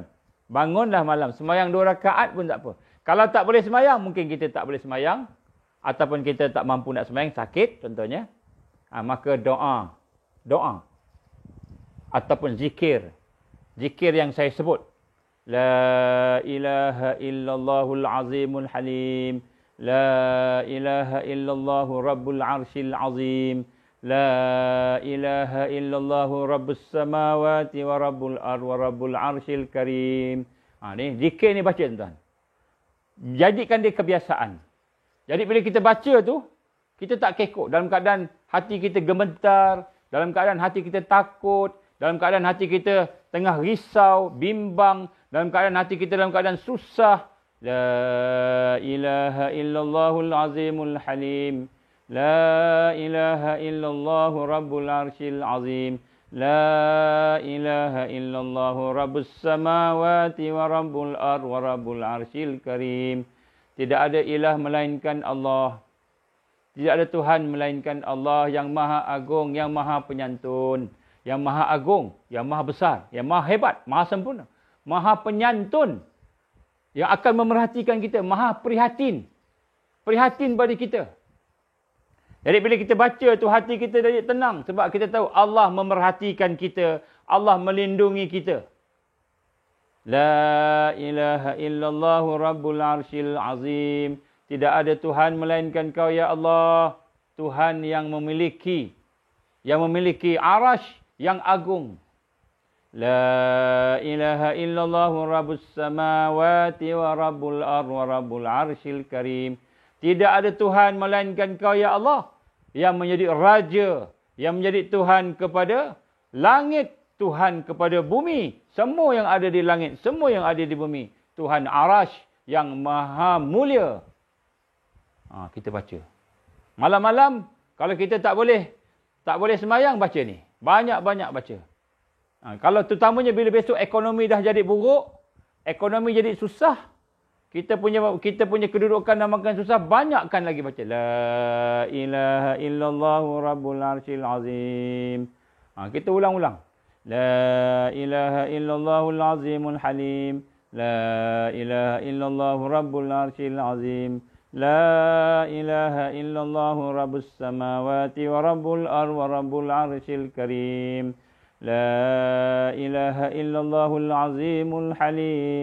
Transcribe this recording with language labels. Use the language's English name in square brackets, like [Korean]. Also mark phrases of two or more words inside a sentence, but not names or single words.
[Malay] Bangunlah malam. Semayang 2 rakaat pun tak apa. Kalau tak boleh semayang, mungkin kita tak boleh semayang. Ataupun kita tak mampu nak semayang, sakit contohnya. Maka doa. Doa. Ataupun zikir. Zikir yang saya sebut. [Arabic] لا إله إلا الله العظيم الحليم. لا إله إلا الله رب العرش العظيم. لا إله إلا الله رب السماوات ورب الأر ورب العرش الكريم. [Malay] Ni zikir ni baca tuan. Jadikan dia kebiasaan. Jadi bila kita baca tu, kita tak kekok. Dalam keadaan hati kita gemetar. Dalam keadaan hati kita takut. Dalam keadaan hati kita tengah risau, bimbang. Dalam keadaan hati kita dalam keadaan susah. [Arabic] لا إله إلا الله العظيم الحليم. لا إله إلا الله رب العرش العظيم. لا إله إلا الله رب السماوات ورب الأر ورب العرش الكريم. [Malay] Tidak ada ilah melainkan Allah. Tidak ada Tuhan melainkan Allah yang maha agung, yang maha penyantun. Yang maha agung, yang maha besar, yang maha hebat, maha sempurna. Maha penyantun. Yang akan memerhatikan kita. Maha prihatin. Prihatin pada kita. Jadi bila kita baca tu hati kita jadi tenang. Sebab kita tahu Allah memerhatikan kita. Allah melindungi kita. [Arabic] لا إله إلا الله رب العرش العظيم. [Malay] Tidak ada Tuhan melainkan kau [Arabic] يا الله. [Malay] Tuhan yang memiliki arash yang agung. [Arabic] لا إله إلا الله رب السماوات ورب الأر ورب العرش الكريم. [Malay] Tidak ada Tuhan melainkan kau [Arabic] يا الله. [Malay] Yang menjadi Raja. Yang menjadi Tuhan kepada langit. Tuhan kepada bumi. Semua yang ada di langit. Semua yang ada di bumi. Tuhan arash yang maha mulia. Kita baca. Malam-malam, kalau kita tak boleh semayang, baca ni. Banyak-banyak baca. Kalau terutamanya bila besok ekonomi dah jadi buruk, ekonomi jadi susah, kita punya kedudukan dan makan susah, banyakkan lagi baca. [Arabic] لا إله إلا الله رب العرش العظيم. [Malay] Kita ulang-ulang. [Arabic] لا إله إلا الله العظيم الحليم. لا إله إلا الله رب العرش العظيم. لا إله إلا الله رب السماوات ورب الأر ورب العرش الكريم. لا إله إلا الله العظيم الحليم.